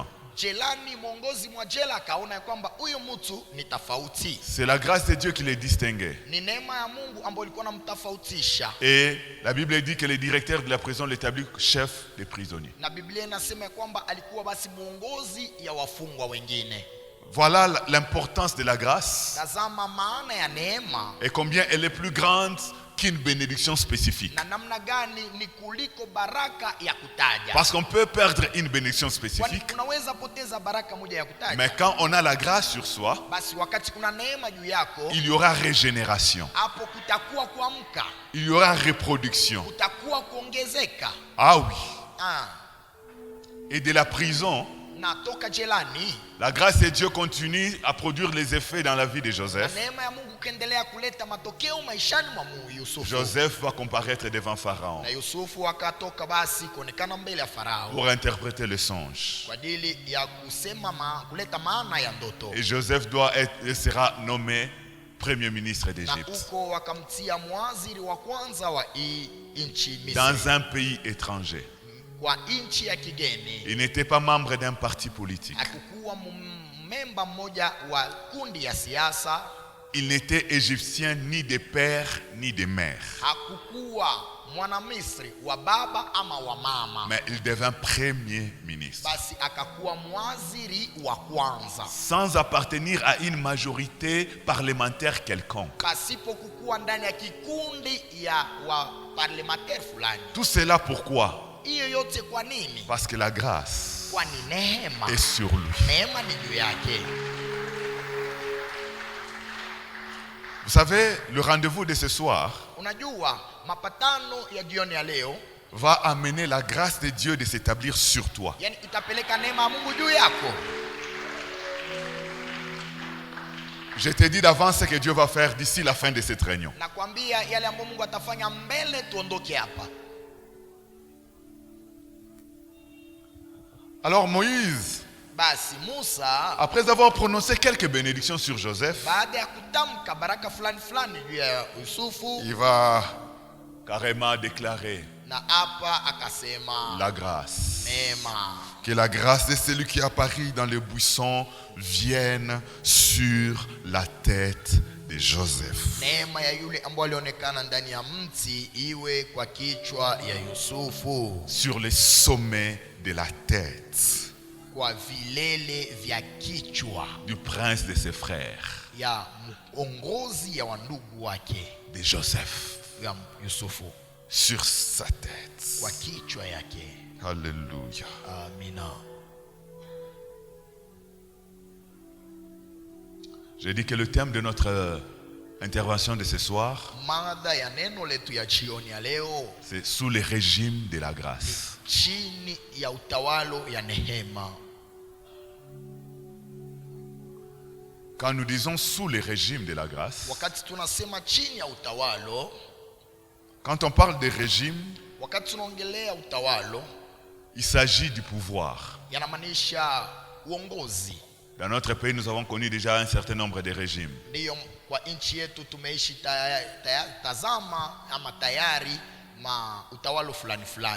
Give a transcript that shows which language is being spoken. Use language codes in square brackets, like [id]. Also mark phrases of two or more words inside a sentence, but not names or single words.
[sw] Jelani mwongozi mwa jela akaona ya kwamba huyu mtu ni tofauti. [fr] C'est la grâce de Dieu qui les distinguait. [sw] Ni neema ya Mungu ambayo ilikuwa inamtofautisha. [fr] Et la Bible dit que le directeur de la prison l'établit chef des prisonniers. [sw] Na Biblia inasema ya kwamba alikuwa basi mwongozi ya wafungwa wengine. [fr] Voilà l'importance de la grâce [sw] Tazama maana ya neema [fr] et combien elle est plus grande qu'une bénédiction spécifique. [sw] na namna gani ni kuliko baraka ya kutaja. [fr] Parce qu'on peut perdre une bénédiction [sw] Kwani [fr] spécifique, [sw] unaweza poteza baraka moja ya kutaja. [fr] mais quand on a la grâce sur soi, [sw] Basi wakati kuna neema juu yako, [fr] il y aura régénération, [sw] hapo kutakuwa kuamka, [fr] il y aura reproduction. [sw] kutakuwa kuongezeka. [fr] Ah oui. Ah, Et de la prison, [sw] na toka jelani, [fr] la grâce de Dieu continue à produire les effets dans la vie de [sw] na [fr] Joseph. [sw] neema ya Mungu kaendelea kuleta matokeo maishani mwa Yusufu. [fr] Joseph va comparaître devant Pharaon [sw] Na Yusufu akatoka basi kuonekana mbele ya Farao [fr] pour interpréter le songe. [sw] kwa ajili ya kusema kuleta maana ya ndoto. [fr] Et Joseph sera nommé premier ministre [sw] Na [fr] d'Égypte [sw] huko wakamtia mwaziri wa kwanza wa nchi Misri, [fr] dans un pays étranger. [sw] kwa nchi ya kigeni. [fr] Il n'était pas membre d'un parti politique. [sw] Hakukuwa memba mmoja wa kundi ya siasa. [fr] Il n'était égyptien ni de père ni de mère. [sw] Hakukuwa mwana Misri wa baba ama wa mama. [fr] Mais il devint premier ministre. [sw] Basi akakuwa mwaziri wa kwanza [fr] Sans appartenir à une majorité parlementaire quelconque. [sw] pasipo kukuwa ndani ya kikundi ya wa parlementaire fulani. [fr] Tout cela pourquoi? [sw] Hiyo yote kwa nini? [fr] Parce que la grâce [sw] Kwani neema, [fr] est sur lui. [sw] neema ni juu yake. [fr] Vous savez, le rendez-vous de ce soir [sw] Unajua mapatano ya jioni ya leo, [fr] va amener la grâce de Dieu de s'établir sur toi. [sw] yani itapeleka neema ya Mungu juu yako. [fr] Je te dis d'avance ce que Dieu va faire d'ici la fin de cette réunion. [sw] Nakwambia yale ambayo Mungu atafanya mbele tuondoke hapa. [fr] Alors Moïse, [sw] Basi Musa [fr] après avoir prononcé quelques bénédictions sur Joseph, [sw] baada ya kutamka baraka fulani fulani juu ya Yusufu, [fr] il va carrément déclarer [sw] na hapa akasema [fr] la grâce. [sw] neema, [fr] Que la grâce de celui qui apparaît dans le buisson vienne sur la tête de Joseph. [sw] neema ya yule ambaye alionekana ndani ya mti iwe kwa kichwa ya Yusufu, [fr] Sur les sommets de la tête [sw] kwa vilele vya kichwa [fr] du prince de ses frères, [sw] ya ongozi ya wandugu wake [fr] de Joseph. [sw] ya Yusufu, [fr] Sur sa tête. [sw] kwa kichwa yake. [fr] Alléluia. [sw] Amina. [fr] Je dis que le thème de notre intervention de ce soir, [sw] Mada ya neno letu ya jioni ya leo, [fr] c'est sous le régime de la grâce. [sw] chini ya utawalo ya neema. [fr] Quand nous disons sous le régime de la grâce, [sw] Wakati tunasema chini ya utawalo, [fr] quand on parle de régime, [sw] wakati tunaongelea utawalo, [fr] il s'agit du pouvoir. [sw] yanamaanisha uongozi. [fr] Dans notre pays, nous avons connu déjà un certain nombre de régimes. [sw] Ndiyo, kwa nchi yetu tumeishi tazama ama tayari utawalo fulani fulani.